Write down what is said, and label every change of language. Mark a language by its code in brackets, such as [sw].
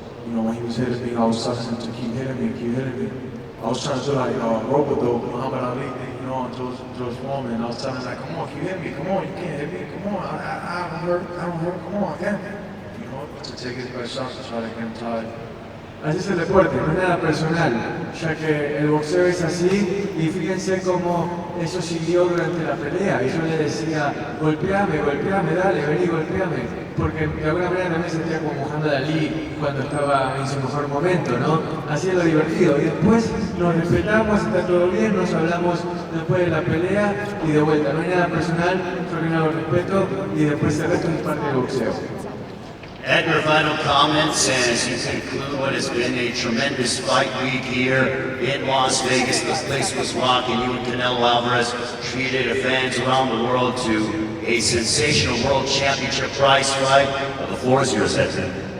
[en] You know, when he was hitting me, I was telling him to keep hitting me. I was trying to do like Robo-Dope, Muhammad Ali, you know, on George Foreman. And I was telling him like, come on, keep hitting me, come on, you can't hit me, come on, I don't hurt, come on, again. You know, to take his best shot to try to get him tired. [es] Así es el deporte, no es nada personal, ya que el boxeo es así y fíjense cómo eso siguió durante la pelea y yo le decía, golpeame, dale, vení, golpeame, porque de alguna manera también sentía como Muhammad Ali cuando estaba en su mejor momento, ¿no? Así es lo divertido y después nos respetamos, está todo bien, nos hablamos después de la pelea y de vuelta, no hay nada personal, solo que nada respeto y después el resto es parte del boxeo. [en] Edgar, final comments as you conclude what has been a tremendous fight week here in Las Vegas. This place was rocking. You and Canelo Alvarez treated fans around the world to a sensational world championship prize fight. The floor is yours, Edgar.